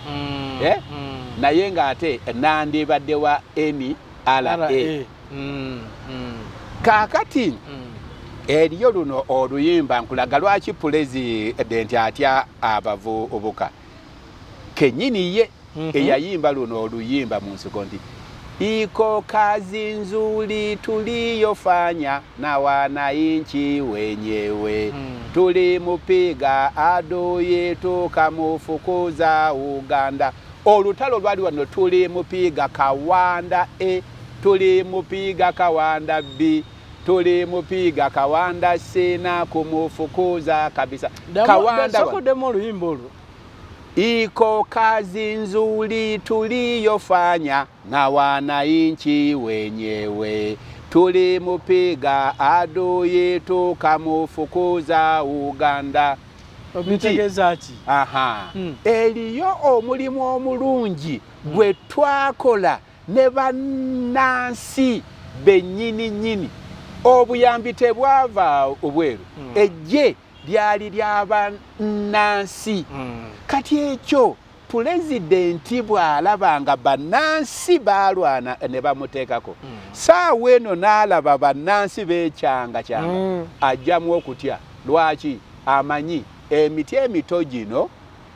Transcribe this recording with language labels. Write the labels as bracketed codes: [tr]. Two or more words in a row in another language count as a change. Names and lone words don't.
[lg] naye nga ate nandibadde wa NRA kakati eriyo luno oluyimba nkulaga lwaki pulezidenti atya abavubuka kenyini ye eyayimba luno oluyimba mu nsiko nti [sw] iko kazi nzuri tuliyofanya na wananchi wenyewe tulimupiga adui tukamufukuza Uganda [lg] olutalo lwali wano [sw] tulimupiga Kawanda tulimupiga Kawanda B tulimupiga Kawanda C na kumufukuza kabisa [lg] Kawanda demo luyimbo [sw] iko kazi nzuri tuliyofanya na wananchi wenyewe tulimupiga adui tukamufukuza Uganda [lg] obitegezachi eliyo omulimu omulungi gwe twakola ne bannansi bennyini obuyambi tebwava obweru ejje lyali ly'abannansi kati ekyo pulezidenti bw'alabanga bannansi balwana ne bamuteekako saawa eno n'alaba bannansi beekyanga ajjamu okutya lwaki amanyi emiti emito gino